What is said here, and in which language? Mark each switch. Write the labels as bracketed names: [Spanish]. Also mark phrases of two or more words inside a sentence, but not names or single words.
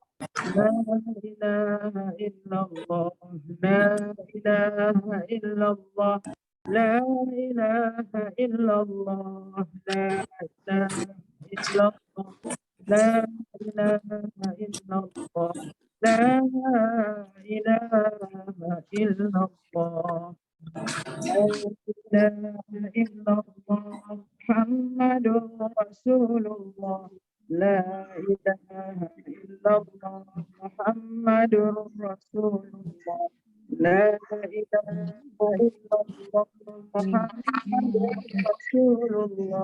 [Arabic] لا إله إلا الله، لا إله إلا الله، لا إله إلا الله، لا إله إلا الله، لا إله إلا الله، لا إله إلا الله. لا إله إلا الله، محمد رسول الله. لا إله إلا الله، محمد رسول الله. لا إله إلا الله، محمد رسول الله.